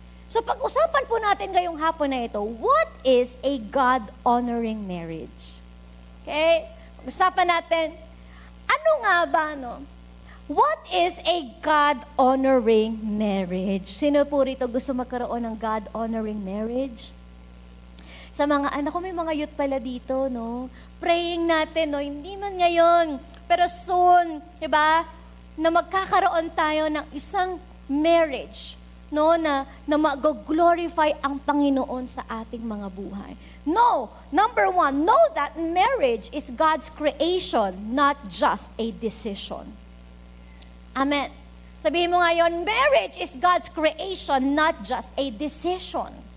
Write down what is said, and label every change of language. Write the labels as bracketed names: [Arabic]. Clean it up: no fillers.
[Filipino] So pag-usapan po natin ngayong hapon na ito, [English] what is a God-honoring marriage? [Filipino] Okay? Pag-usapan natin, ano nga ba, no? [English] What is a God-honoring marriage? [Filipino] Sino po rito gusto magkaroon ng God-honoring marriage? Sa mga anak ko, may mga youth pala dito, no? Praying natin, no? Hindi man ngayon, pero soon, di ba? Na magkakaroon tayo ng isang marriage, no? Na mag-glorify ang Panginoon sa ating mga buhay. No! [English] Number one, know that marriage is God's creation, not just a decision. Amen. [Filipino] Sabihin mo ngayon, [English] marriage is God's creation, not just a decision.